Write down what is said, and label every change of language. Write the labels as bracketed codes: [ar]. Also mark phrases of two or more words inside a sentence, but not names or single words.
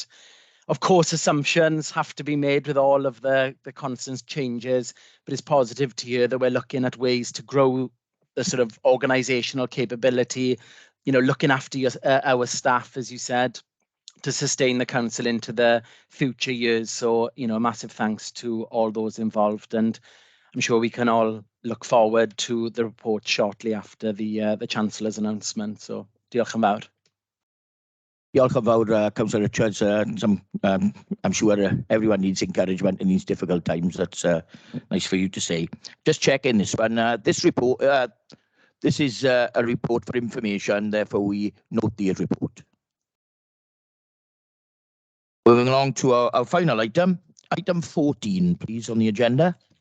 [en] Of course, assumptions have to be made with all of the constant changes, but it's positive to hear that we're looking at ways to grow the sort of organisational capability, looking after our staff, as you said, to sustain the council into the future years. So, massive thanks to all those involved, and I'm sure we can all look forward to the report shortly after the Chancellor's announcement. So, [cy] diolch yn fawr. Diolch yn fawr, [en] Councillor Richards. I'm sure everyone needs encouragement in these difficult times. That's nice for you to say. Just checking this one. This report, this is a report for information, therefore we note the report. Moving along to our final item, item 14, please, on the agenda.